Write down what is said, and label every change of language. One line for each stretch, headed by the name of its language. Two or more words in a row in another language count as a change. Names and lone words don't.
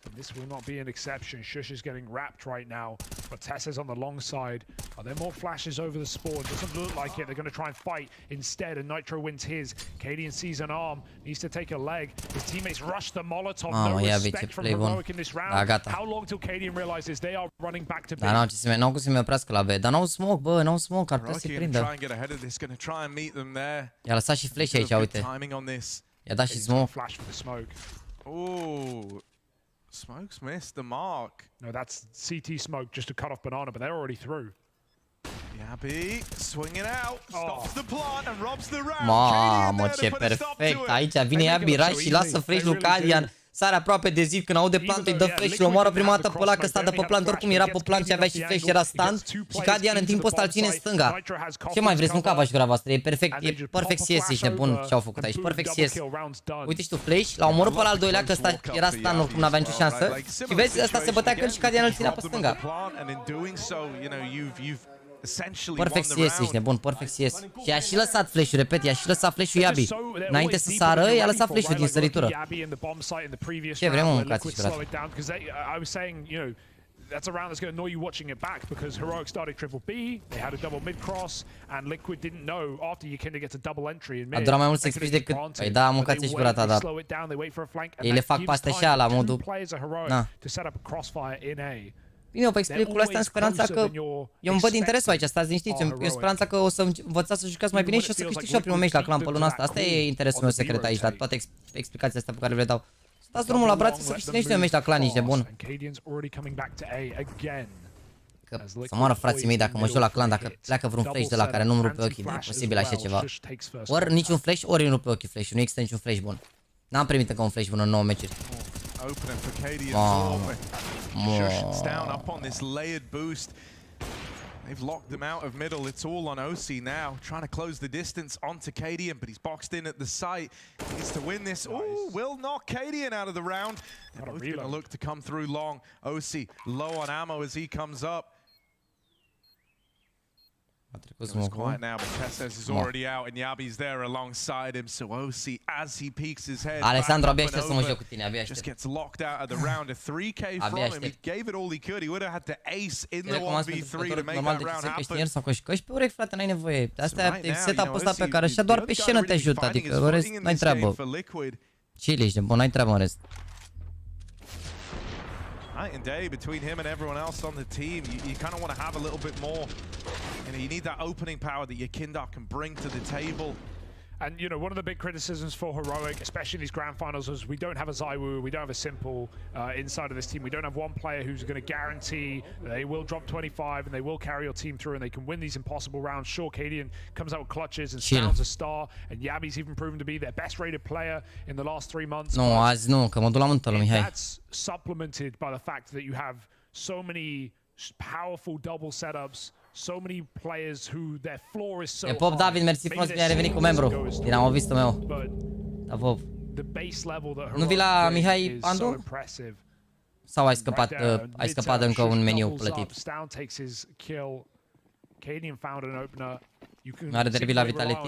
English: This will not be an exception. Shush is getting wrapped right now, but Tessa's on the long side. Are there more flashes over the spawn? Doesn't look like it. They're going to try and fight instead, and Nitro wins his. Cadian sees an arm, needs to take a leg. His teammates rush the Molotov. No respect from Heroic in this round. How long till Cadian realizes they are running back to B?
Romanian: Dar n-au cum să me oprească la B. Dar n-au smoke, bă, n-au smoke, ar trebui să-i prindă. I-a lăsat și flash aici, uite. I-a dat și smoke.
English: Ooh. Smoke's missed the mark. No, that's CT smoke just to cut off banana, but they're already through. Yabi swinging out, stops the plant and robs the round.
Romanian: Mamă, ce perfect. Aici vine Yabi Rai și lasă flash lui Cadian. Sare aproape de zid când aude plantul, îi dă flash și îl omoară prima dată pe ăla că sta de pe plant. Oricum era pe plant și avea și flash și era stand. Și Cadian în timpul ăsta îl ține în stânga. Ce mai vreți? Nu cava și gura voastră. E perfect CS, ești nebun ce au făcut aici. Perfect CS. Uite și tu flash, l-a omorât pe ăla al doilea că ăsta era stand, oricum n-avea nicio șansă. Și vezi, ăsta se bătea când și Cadian îl ținea pe stânga. Perfect CS, ești nebun, perfect CS. Și i-a și lăsat flash-ul, repet, i-a și lăsat flash-ul Yabi. Înainte să sară, i-a lăsat flash-ul din săritură. Ce vrem, mă, mâncați și curat.
English: That's a round that's going to annoy you watching it back because Heroic started triple B, they had a double mid cross, and Liquid didn't know after Yakinda gets a double entry in mid.
Romanian: A durat mai mult să explici decât... Păi da, mâncați și curat, dar... Ei le fac paste așa la modul... Na. Bine, eu vă explic lucrul ăsta în speranța că eu îmi văd interesul aici, stați liniștiți, eu în speranța că o să învățați să jucați mai bine și o să câștig și eu primul meci la clan pe luna asta. Asta e interesul meu secret aici, la toate explicațiile astea pe care le dau. Stați drumul la brațe să câștigăm și noi meci la clan, ești nebun. Că să moară frații mei dacă mă joc la clan, dacă pleacă vreun flash de la care nu-mi rupe ochii, nu e posibil așa ceva. Ori niciun flash, ori îmi rupe ochii flash-ul, nu există niciun flash bun. N-am primit încă un flash bun în 9 meciuri.
English: Shush down up on this layered boost. They've locked them out of middle. It's all on OC now, trying to close the distance onto Cadian, but he's boxed in at the site. He needs to win this. Ooh, will knock Cadian out of the round. They're both going to look to come through long. OC low on ammo as he comes up. It's quiet now, but Testes is already out and Yabi's there alongside him. So OC, as he peeks his head
Romanian: Alessandro, abia
English: back
Romanian: aștept să mă joc cu tine, abia
English: just gets locked out of the round. A 3K from him. He gave it all he could. He would have had to ace in the 1v3 to make that round happen.
Romanian: Sau că pe urechi, frate, n-ai nevoie. Asta e setup-ul ăsta pe care așa doar pe scenă te ajută, adică în rest n-ai treabă. Chill, ești bun, n-ai treabă în rest.
English: Night and day between him and everyone else on the team. You kind of want to have a little bit more. You need that opening power that Yakinda can bring to the table. And, you know, one of the big criticisms for Heroic, especially in these grand finals, is we don't have a ZywYY, we don't have a Simple inside of this team. We don't have one player who's going to guarantee they will drop 25 and they will carry your team through and they can win these impossible rounds. Sure, Cadian comes out with clutches and sounds a star, and Yabi's even proven to be their best rated player in the last 3 months.
Romanian: Nu, azi nu, că mă duc la mântă, Mihai.
English: That's supplemented by the fact that you have so many powerful double setups, so many players who their floor is so high.
Romanian: Pop David, mersi frumos, bine ai revenit cu membru. Dinamovistul meu. Da, Pop. Nu vii la Mihai Pandu? Sau ai scăpat de încă un meniu plătit? Nu are derby la Vitality?